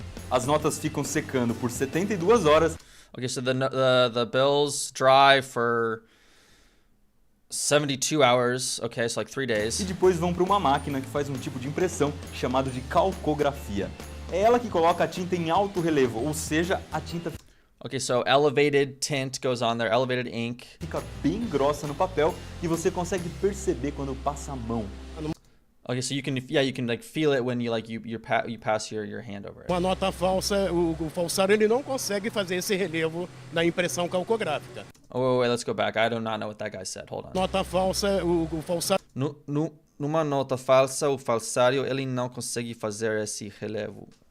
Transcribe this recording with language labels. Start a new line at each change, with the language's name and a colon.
Portuguese: As notas ficam secando por 72 horas.
English: Okay, so the bills dry for 72 hours. Okay, so like 3 days.
Portuguese: E depois vão para uma máquina que faz um tipo de impressão chamado de calcografia. É ela que coloca a tinta em alto relevo, ou seja, a tinta
English: Okay, so elevated tint goes on there, elevated ink.
Portuguese: Fica bem grossa no papel e você consegue perceber quando passa a mão.
English: Okay, so you can like feel it when you pass your hand over it.
Portuguese: Uma nota falsa, o falsário ele não consegue fazer esse relevo na impressão calcográfica.
English: Oh, wait, let's go back. I do not know what that guy said. Hold on.
Portuguese: Nota falsa, o falsário. Numa nota falsa, o falsário ele não consegue fazer esse relevo.